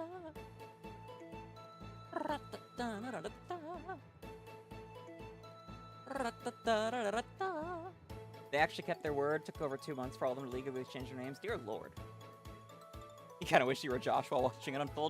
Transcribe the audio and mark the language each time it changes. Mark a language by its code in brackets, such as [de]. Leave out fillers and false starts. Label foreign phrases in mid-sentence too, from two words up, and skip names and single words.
[en] Ra-ta-ta-na-ra-ra-ta. Ra-ta-ta-ra-ra-ra-ta. They actually kept their word. Took over 2 months for all of them to legally change their names. Dear Lord. You kind of wish you were Josh while watching it unfold.